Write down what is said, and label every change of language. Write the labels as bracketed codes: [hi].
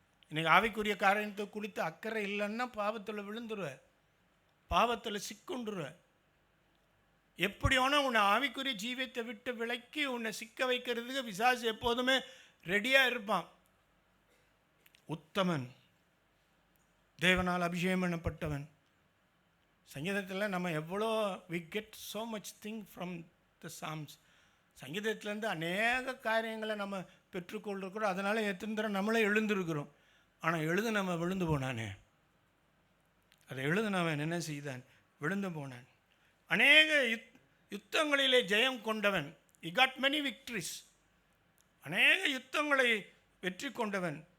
[ta] இன்னைக்கு ஆவிக்குரிய காரியத்தை குறித்து அக்கறை இல்லைன்னா பாவத்தில் விழுந்துருவேன், பாவத்தில் சிக்குண்டுருவேன். எப்படி வேணால் உன்னை ஆவிக்குரிய ஜீவியத்தை விட்டு விலக்கி உன்னை சிக்க வைக்கிறதுக்கு பிசாசு எப்போதுமே ரெடியாக இருப்பான். உத்தமன், தேவனால் அபிஷேகம் பண்ணப்பட்டவன். சங்கீதத்தில் நம்ம எவ்வளோ [en] we get so much thing from the Psalms. [ta] சங்கீதத்திலேருந்து அநேக காரியங்களை நம்ம பெற்றுக்கொண்டிருக்கிறோம். அதனால் எத்தனை தடவை நம்மளே எழுந்திருக்கிறோம். ஆனால் எழுத நம்ம விழுந்து போனானே, அதை எழுதுனவன் என்ன செய்தான்? விழுந்து போனான். அநேக யுத்தங்களிலே ஜெயம் கொண்டவன். [en] he got many victories. [ta] அநேக யுத்தங்களை வெற்றி கொண்டவன்.